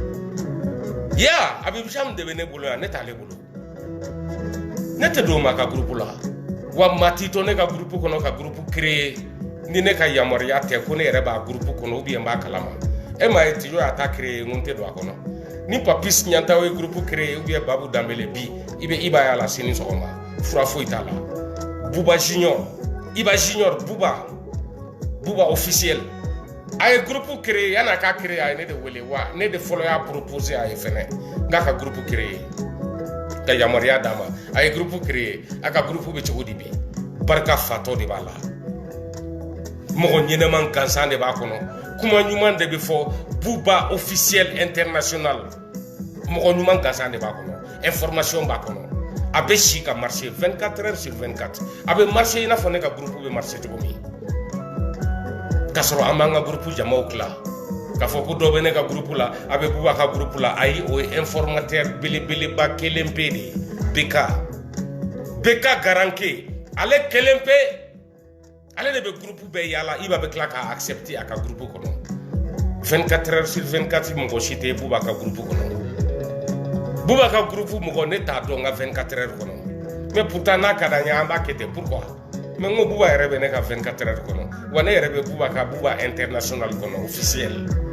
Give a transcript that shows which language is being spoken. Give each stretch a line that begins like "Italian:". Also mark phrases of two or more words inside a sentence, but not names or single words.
Bambara: ye Habib Thiam de bɛ ne bolo yan ne t'ale bolo ne tɛ don ma ka groupe la wa maa t'i to ne ka groupe kɔnɔ ka groupe créer ni ne ka yamaruya tɛ ko ne yɛrɛ b'a groupe kɔnɔ
French: ou bien
Bambara: n b'a kalama e m'a ye Tijo y'a ta créer n tɛ don a kɔnɔ ni Papis Ɲantaw ye groupe créer
French: ou bien
Bambara: Babou Dambele bi i bɛ Iba y'a la sini sɔgɔma fura foyi t'a la Bouba Junior Iba Junior Bouba officiel a ye groupe créé yan'a ka créé a ye ne de wele wa ne de fɔlɔ y'a proposé a ye fɛnɛ n k'a ka groupe créé ka yamaruya d'a ma a ye groupe créé a ka groupe bɛ cogo di bi barika fatɔ de b'a la mɔgɔ ɲɛnɛman gansan de b'a kɔnɔ kuma ɲuman de bɛ fɔ Bouba officiel international mɔgɔ ɲuman gansan de b'a kɔnɔ information b'a kɔnɔ a bɛ si ka marché
French: 24 heures sur 24
Bambara: a bɛ marché i n'a fɔ ne ka groupe bɛ marché cogo min k'a sɔrɔ an b'an ka groupe jamaw tila k'a fɔ ko dɔ bɛ ne ka groupe la a bɛ Bouba ka groupe la ayi o ye informateur belebeleba kelen pe de ye BK Garanke ale kelen pe ale de bɛ groupe bɛɛ yala Iba bɛ tila k'a accepter a ka groupe kɔnɔ
French: 24 heures sur 24
Bambara: mɔgɔ si tɛ Bouba ka groupe kɔnɔ Bouba ka groupe mɔgɔ ne t'a dɔn n ka 24 heures kɔnɔ
French: mais pourtant
Bambara: n'a ka d'an ye an b'a kɛ ten
French: pourquoi mais
Bambara: n ko Bouba yɛrɛ bɛ ne ka 24 heures kɔnɔ wa ne yɛrɛ bɛ Bouba ka Bouba international kɔnɔ officiel